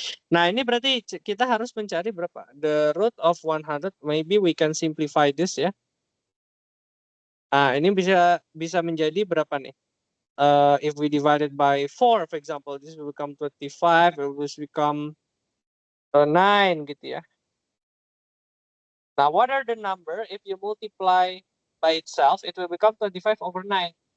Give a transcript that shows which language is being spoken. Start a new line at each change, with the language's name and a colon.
Indonesian: Nah, ini berarti kita harus mencari berapa?
English: The root of 100, maybe we can simplify this
Indonesian: ya. Ini bisa menjadi berapa nih?
English: If we divide it by 4, for example, this will become 25, it will become 9
Indonesian: gitu ya.
English: Now, what are the number if you multiply by itself, it will become 25 over 9.